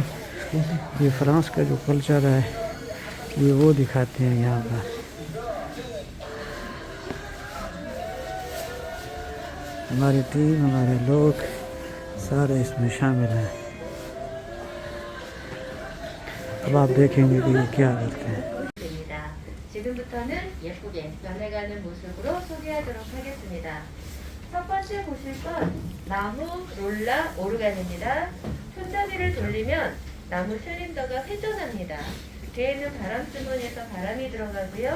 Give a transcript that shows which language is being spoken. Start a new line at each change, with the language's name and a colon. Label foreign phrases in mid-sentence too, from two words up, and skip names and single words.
Hindi: ये फ्रांस का जो कल्चर है ये वो दिखाते हैं यहाँ पर। हमारी टीम, हमारे लोग सारे इसमें शामिल हैं। अब आप देखेंगे कि ये क्या करते हैं।
Korean: 지금부터는 예쁘게 변해가는 모습으로 소개하도록 하겠습니다. 첫 번째 보실 건 나무 롤라 오르간입니다. 손잡이를 돌리면 나무 실린더가 회전합니다. 뒤에 있는 바람 주머니에서 바람이 들어가고요.